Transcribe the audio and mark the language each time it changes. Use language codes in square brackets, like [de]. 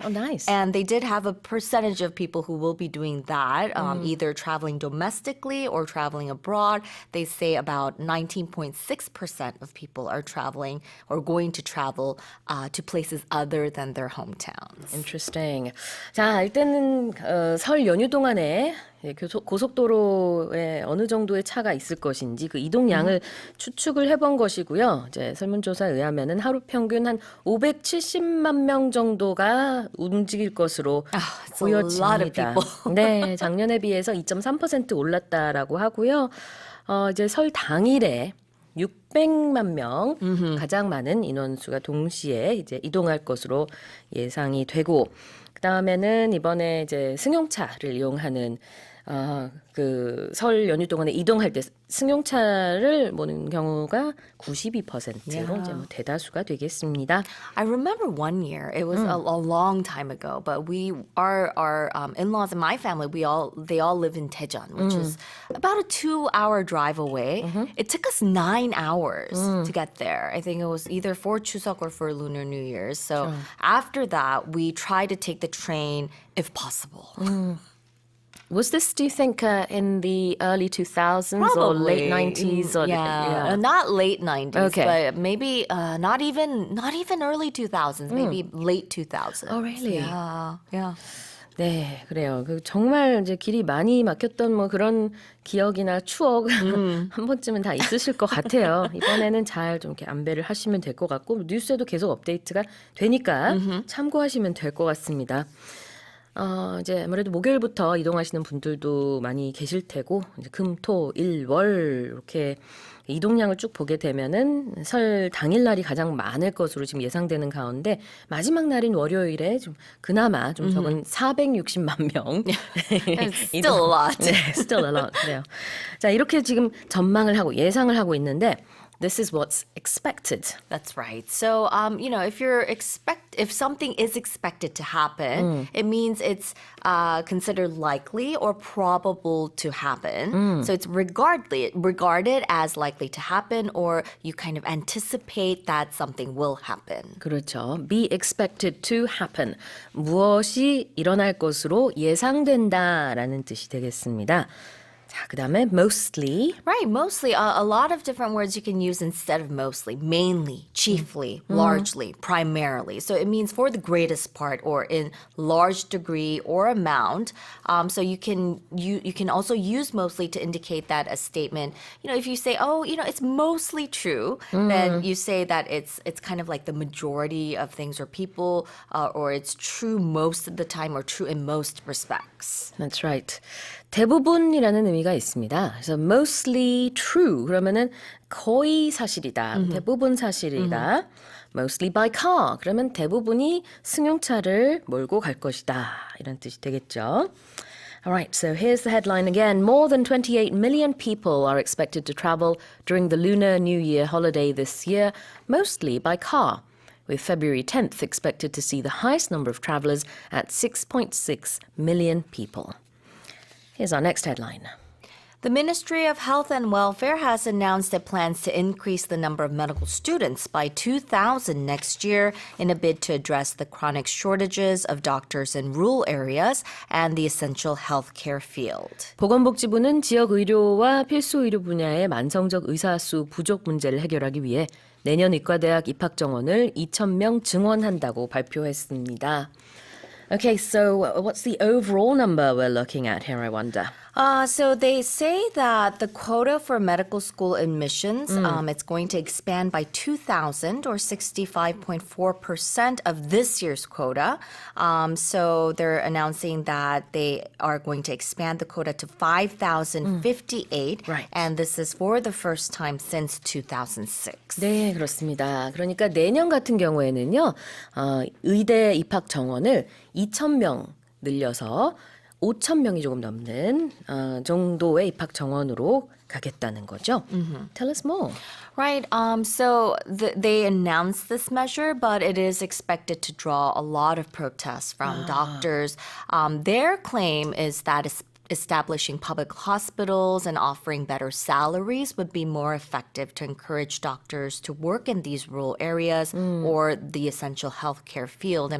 [en] Oh, nice. And they did have a percentage of people who will be doing that, either traveling domestically or traveling abroad. They say about 19.6% of people are traveling or going to travel to places other than their hometowns. Interesting. [ko] 자, 일단은 설 연휴 동안에 고속도로에 어느 정도의 차가 있을 것인지 그 이동량을 추측을 해본 것이고요. 이제 설문조사에 의하면은 하루 평균 한 570만 명 정도가 움직일 것으로 [en] It's a lot of [ko] 보여집니다. [en] people. [ko] 네, 작년에 비해서 2.3% 올랐다라고 하고요. 이제 설 당일에 600만 명 가장 많은 인원수가 동시에 이제 이동할 것으로 예상이 되고, 그 다음에는 이번에 이제 승용차를 이용하는 그 설 연휴 동안에 이동할 때 승용차를 모는 경우가 92%로 이제 뭐 대다수가 되겠습니다. [en] I remember one year. It was a long time ago, but our in-laws and my family, they all live in Daejeon, which is about a 2-hour drive away. It took us 9 hours to get there. I think it was either for Chuseok or for Lunar New Year's. So after that, we tried to take the train if possible. Was this, do you think, in the early 2000s or late 90s? Or, yeah. Not late 90s, Okay. but maybe not even early 2000s, maybe late 2000s. Oh, really? Yeah. [ko] 네, 그래요. 그 정말 이제 길이 많이 막혔던 뭐 그런 기억이나 추억 한 번쯤은 다 있으실 것 같아요. 이번에는 잘 좀 이렇게 안배를 하시면 될 것 같고, 뉴스에도 계속 업데이트가 되니까 참고하시면 될 것 같습니다. 이제 아무래도 목요일부터 이동하시는 분들도 많이 계실 테고, 이제 금, 토, 일, 월 이렇게 이동량을 쭉 보게 되면은 설 당일날이 가장 많을 것으로 지금 예상되는 가운데, 마지막 날인 월요일에 좀 그나마 좀 적은 460만 명. [en] It's still a lot. [ko] 네, [en] still a lot. [ko] 그래요. 자, 이렇게 지금 전망을 하고 예상을 하고 있는데, [en] this is what's expected. That's right. So, if something is expected to happen, it means it's considered likely or probable to happen. So it's regarded as likely to happen, or you kind of anticipate that something will happen. [ko] 그렇죠. [en] Be expected to happen. [ko] 무엇이 일어날 것으로 예상된다라는 뜻이 되겠습니다. 자, 그다음에 mostly. [en] Right, mostly. A lot of different words you can use instead of mostly. Mainly, chiefly, largely, primarily. So it means for the greatest part or in large degree or amount. So you can also use mostly to indicate that a statement, if you say, oh, it's mostly true, then you say that it's kind of like the majority of things or people, or it's true most of the time or true in most respects. That's right. [ko] 대부분이라는 의미가 있습니다. 그래서 [en] mostly true [ko] 그러면은 거의 사실이다. 대부분 사실이다. [en] Mostly by car [ko] 그러면 대부분이 승용차를 몰고 갈 것이다. 이런 뜻이 되겠죠. [en] Alright, so here's the headline again. More than 28 million people are expected to travel during the Lunar New Year holiday this year, mostly by car, with February 10th expected to see the highest number of travelers at 6.6 million people. Here's our next headline. The Ministry of Health and Welfare has announced it plans to increase the number of medical students by 2,000 next year in a bid to address the chronic shortages of doctors in rural areas and the essential healthcare field. [ko] 보건복지부는 지역 의료와 필수 의료 분야의 만성적 의사 수 부족 문제를 해결하기 위해 내년 의과대학 입학 정원을 2,000명 증원한다고 발표했습니다. [en] Okay, so what's the overall number we're looking at here, I wonder? So they say that the quota for medical school admissions, it's going to expand by 2,000 or 65.4% of this year's quota. So they're announcing that they are going to expand the quota to 5,058. Right. And this is for the first time since 2006. [ko] 네, 그렇습니다. 그러니까 내년 같은 경우에는요, 의대 입학 정원을 2,000명 늘려서 5,000명이 조금 넘는 정도의 입학 정원으로 가겠다는 거죠. [en] Tell us more. Right. So they announced this measure, but it is expected to draw a lot of protests from doctors. Their claim is that establishing public hospitals and offering better salaries would be more effective to encourage doctors to work in these rural areas or the essential healthcare field.